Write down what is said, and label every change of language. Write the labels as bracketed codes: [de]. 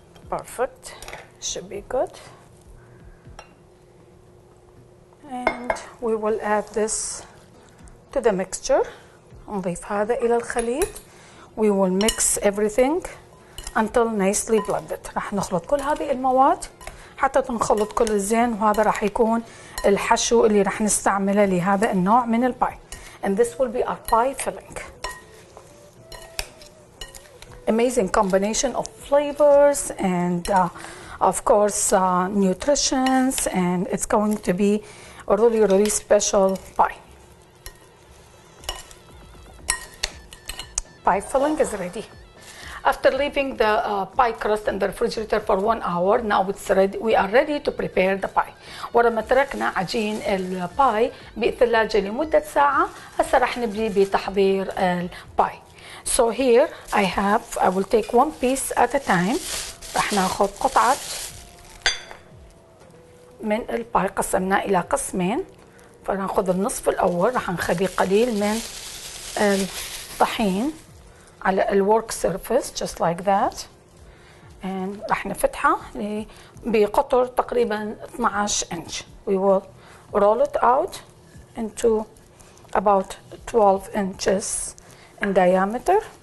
[en] Perfect, should be good. And we will add this to the mixture. [ar] نضيف هذا إلى الخليط. [en] We will mix everything until nicely blended. [ar] راح نخلط كل هذه المواد حتى تنخلط كل الزين، وهذا راح يكون الحشو اللي راح نستعمله لهذا النوع من الباي. [en] And this will be our pie filling. Amazing combination of flavors and of course nutritions, and it's going to be a really special pie. Pie filling is ready. After leaving the pie crust in the refrigerator for 1 hour, now it's ready. We are ready to prepare the pie. [ar] ولما تركنا عجين الباي بالثلاجة لمدة ساعة، هسه راح نبدي بتحضير الباي. [en] So here I will take one piece at a time. [ar] راح ناخذ قطعة من الباي، قسمناه إلى قسمين، فناخذ النصف الأول راح نخلي قليل من الطحين على الورك سيرفيس [en] just like that. [ar] and راح نفتحها بقطر تقريبا 12 inch. [en] We will roll it out into about 12 inches in diameter.